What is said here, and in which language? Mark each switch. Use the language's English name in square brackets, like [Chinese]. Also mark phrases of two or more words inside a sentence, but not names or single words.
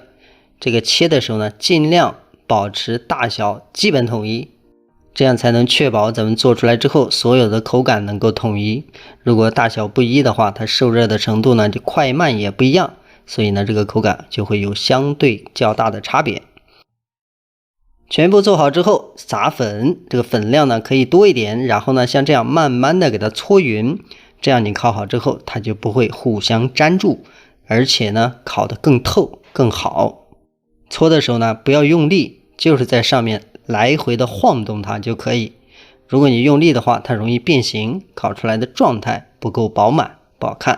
[Chinese] 這個切的時候呢，盡量保持大小基本統一，這樣才能確保咱們做出來之後所有的口感能夠統一。如果大小不一的話，它受熱的程度呢就快慢也不一樣，所以呢這個口感就會有相對較大的差別。全部做好之後撒粉，這個粉量呢可以多一點，然後呢像這樣慢慢的給它搓匀，這樣你烤好之後它就不會互相粘住，而且呢烤得更透更好。搓的時候呢不要用力，就是在上面來回的晃動它就可以。如果你用力的話，它容易變形，烤出來的狀態不夠飽滿，不好看。